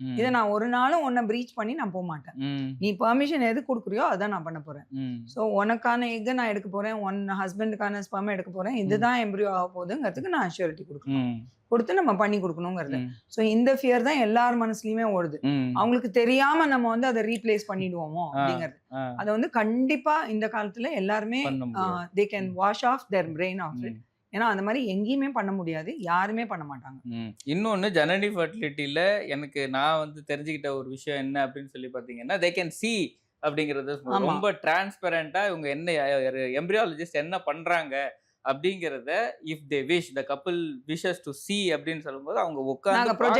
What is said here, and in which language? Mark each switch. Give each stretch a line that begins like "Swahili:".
Tamil: இதை நான் ஒரு நாளும் உன்னை பிரீச் பண்ணி நான் போக மாட்டேன். நீ பெர்மிஷன் எது கொடுக்குறியோ அதான் நான் பண்ண போறேன். சோ உனக்கான எக்க நான் எடுக்க போறேன், உன் ஹஸ்பண்டுக்கான ஸ்பெர்ம் எடுக்க போறேன், இதுதான் எம்ப்ரியோ ஆக போகுதுங்கிறதுக்கு நான் அஷ்யூரிட்டி கொடுத்து நம்ம பண்ணி கொடுக்கணுங்கிறது. சோ இந்த ஃபியர் தான் எல்லார் மனசுலயுமே ஓடுது. அவங்களுக்கு தெரியாம நம்ம வந்து அதை ரீப்ளேஸ் பண்ணிடுவோமோ அப்படிங்கிறது. அதை வந்து கண்டிப்பா இந்த காலத்துல எல்லாருமே
English: they can wash off their brain of it.
Tamil: ஏன்னா அந்த மாதிரி எங்கேயுமே பண்ண முடியாது, யாருமே பண்ண மாட்டாங்க. இன்னொன்று ஜனனி ஃபர்டிலிட்டியில் எனக்கு நான் வந்து தெரிஞ்சுக்கிட்ட ஒரு விஷயம் என்ன அப்படின்னு சொல்லி பார்த்தீங்கன்னா,
English: they can see
Tamil: அப்படிங்கிறது ரொம்ப டிரான்ஸ்பரண்டாக இவங்க என்ன எம்ப்ரியாலஜிஸ்ட் என்ன பண்ணுறாங்க அப்படிங்கிறத
English: if they wish the couple wishes to see
Tamil: அப்படின்னு சொல்லும்போது அவங்க உட்கார்ந்து